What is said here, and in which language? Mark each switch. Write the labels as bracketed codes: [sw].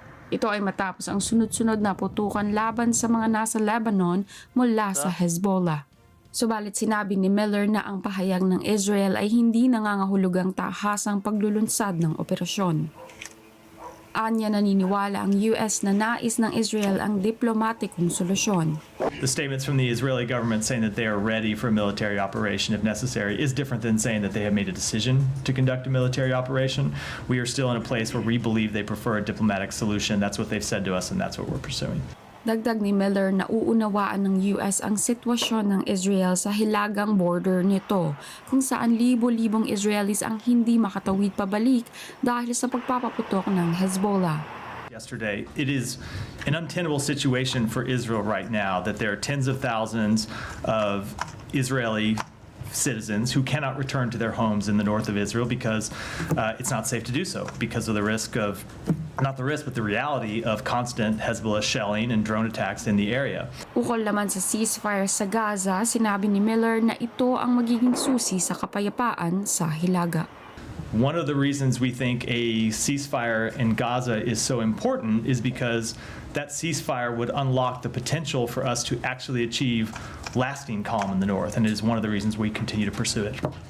[tl] Ito ay matapos ang sunod-sunod na putukan laban sa mga nasa Lebanon mula sa Hezbollah. Subalit sinabi ni Miller na ang pahayag ng Israel ay hindi nangangahulugang tahasang paglulunsad ng operasyon. Anya, naniniwala ang US na nais ng Israel ang diplomatikong solusyon. [en] The statements from the Israeli government saying that they are ready for a military operation if necessary is different than saying that they have made a decision to conduct a military operation. We are still in a place where we believe they prefer a diplomatic solution. That's what they've said to us, and that's what we're pursuing. [tl] Dagdag ni Miller na uunawaan ng US ang sitwasyon ng Israel sa hilagang border nito, kung saan libo-libong Israelis ang hindi makatawid pabalik dahil sa pagpapaputok ng Hezbollah. [en] Yesterday, it is an untenable situation for Israel right now that there are tens of thousands of Israeli citizens who cannot return to their homes in the north of Israel because it's not safe to do so because of the risk of, not the risk, but the reality of constant Hezbollah shelling and drone attacks in the area. [tl] Ukol naman sa ceasefire sa Gaza, sinabi ni Miller na ito ang magiging susi sa kapayapaan sa Hilaga. [en] One of the reasons we think a ceasefire in Gaza is so important is because that ceasefire would unlock the potential for us to actually achieve lasting calm in the north, and it is one of the reasons we continue to pursue it.